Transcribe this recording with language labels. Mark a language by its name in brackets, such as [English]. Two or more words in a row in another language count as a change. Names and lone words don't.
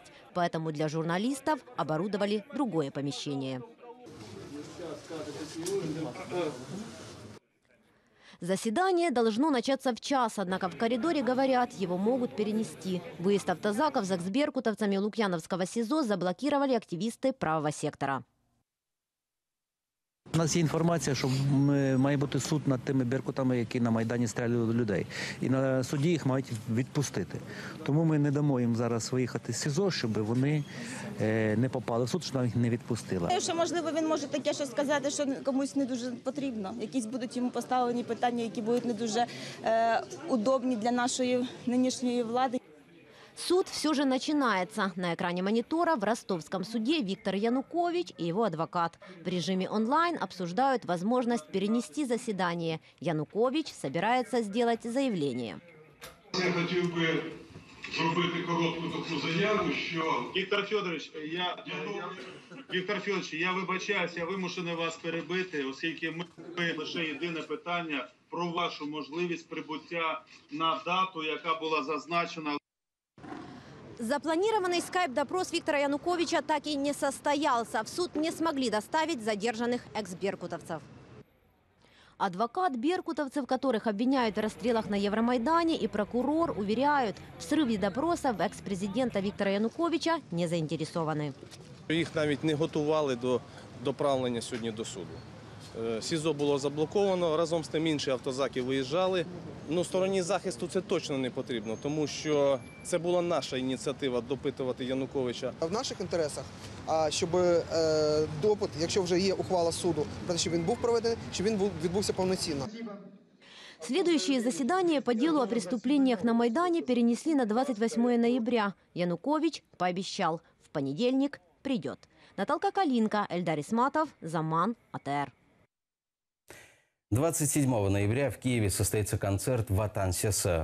[Russian] Поэтому для журналистов оборудовали другое помещение. Заседание должно начаться в час, однако в коридоре говорят, его могут перенести. Выезд автозаков с экс-беркутовцами Лукьяновского СИЗО заблокировали активисты правого сектора. [Ukrainian] У нас є інформація, що має бути суд над тими беркутами, які на Майдані стріляли людей. І на суді їх мають відпустити. Тому ми не дамо їм зараз виїхати з СІЗО, щоб вони не попали в суд, щоб нам їх не відпустили. Що, можливо, він може таке щось сказати, що комусь не дуже потрібно. Якісь будуть йому поставлені питання, які будуть не дуже удобні для нашої нинішньої влади. [Russian] Суд все же начинается. На экране монитора в ростовском суде Виктор Янукович и его адвокат. В режиме онлайн обсуждают возможность перенести заседание. Янукович собирается сделать заявление. [Ukrainian] Я хотів би зробити коротку таку заяву, що... Віктор Федорович, я вибачаюся, я вимушений вас перебити, оскільки ми лише єдине питання про вашу можливість прибуття на дату, яка була зазначена. [Russian] Запланированный скайп-допрос Виктора Януковича так и не состоялся. В суд не смогли доставить задержанных экс-беркутовцев. Адвокат беркутовцев, которых обвиняют в расстрелах на Евромайдане, и прокурор уверяют, в срыве допроса в экс-президента Виктора Януковича не заинтересованы. [Ukrainian] Їх навіть не готували до доправлення сьогодні до суду. СІЗО було заблоковано, разом з тим інші автозаки виїжджали. Ну, стороні захисту це точно не потрібно, тому що це була наша ініціатива допитувати Януковича. В наших інтересах, щоб допит, якщо вже є ухвала суду, про те, щоб він був проведений, щоб він відбувся повноцінно. [Russian] Следующее заседание по делу о преступлениях на Майдане перенесли на 28 ноября. Янукович пообещал, в понедельник придет. Наталья Калинка, Эльдар Исматов, Заман, АТР. 27 ноября в Киеве состоится концерт «Ватан Сеса».